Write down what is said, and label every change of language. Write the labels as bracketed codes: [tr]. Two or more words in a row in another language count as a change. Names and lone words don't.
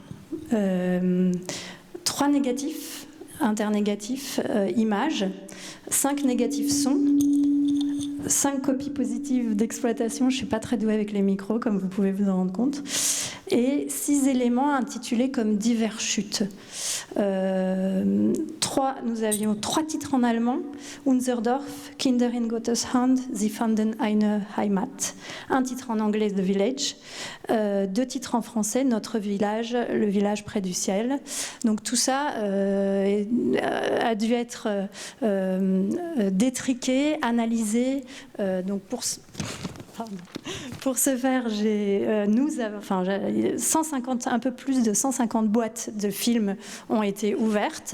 [fr] 3 négatifs, internégatifs, images, 5 négatifs son, 5 copies positives d'exploitation. Je ne suis pas très douée avec les micros, comme vous pouvez vous en rendre compte. et 6 éléments intitulés comme divers chutes. Nous avions 3 titres en allemand: Unser Dorf, Kinder in Gottes Hand, Sie fanden eine Heimat. Un titre en anglais, The Village. 2 titres en français, Notre village, le village près du ciel. Donc tout ça a dû être détriqué, analysé. Donc pour ce faire, un peu plus de 150 boîtes de films ont été ouvertes.